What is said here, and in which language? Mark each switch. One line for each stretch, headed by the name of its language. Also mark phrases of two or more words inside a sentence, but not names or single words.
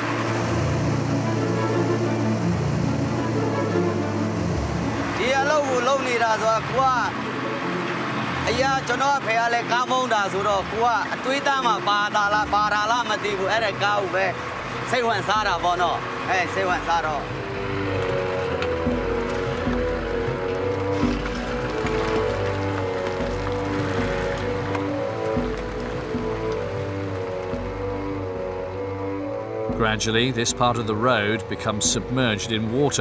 Burmese: ဒီအလုပ်ကိုလုပ်နေတာဆိုတာကိုကအရာကျွန်တော်ဖေကလည်းကားမုန်းတာဆိုတော့ကိုကအတွေးသားမှာပါတာလားမသိဘူးအဲ့ဒါကားကိုပဲစိတ်ဝင်စားတာပေါ့နော်စိတ်ဝင်စားတော့
English: Gradually, this part of the road becomes submerged in water.